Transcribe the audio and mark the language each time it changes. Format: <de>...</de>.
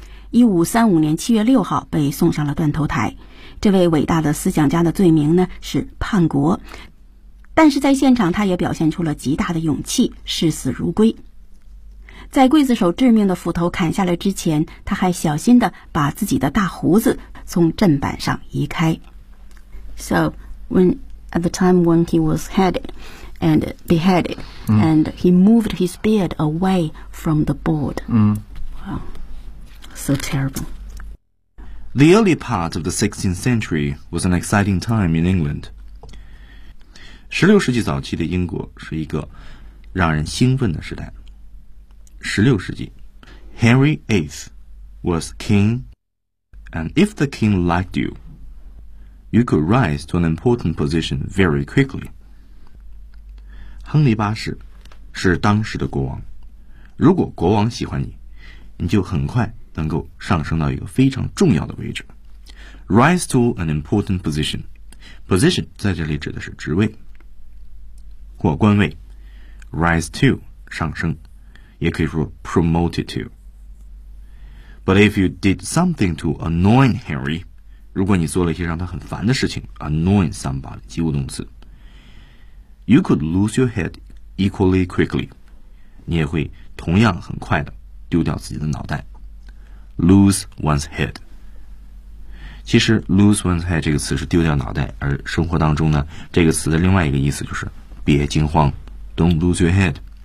<zh>1535年7月6号被送上了断头台。这位伟大的思想家的罪名呢，是叛国。但是在现场他也表现出了极大的勇气，视死如归。在刽子手致命的斧头砍下来之前，他还小心地把自己的大胡子从砧板上移开。</zh> <en>So, at the time when he was headed and beheaded, and he moved his beard away from the board. Wow, so terrible. The early part of the 16th century was an exciting time in England.</en> <zh>16世纪早期的英国是一个让人兴奋的时代。</zh> <en>16世纪 Henry VIII was king, and if the king liked you, you could rise to an important position very quickly.</en> <zh>亨利八世是当时的国王，如果国王喜欢你，你就很快能够上升到一个非常重要的位置。</zh> <en>Rise to an important position. Position</en> <zh>在这里指的是职位或官位。Rise to 上升，也可以说 promoted to.</zh> <en>But if you did something to annoy Henry,</en> <zh>如果你做了一些让他很烦的事情，</zh> <en>annoy somebody</en> <zh>及物动词，</zh> <en>You could lose your head equally quickly.</en> <zh>你也会同样很快的丢掉自己的脑袋。 Lose one's head。 其实 lose one's head 这个词是丢掉脑袋，而生活当中呢，这个词的另外一个意思就是别惊慌 ，</zh> <en>Don't lose your head。</en>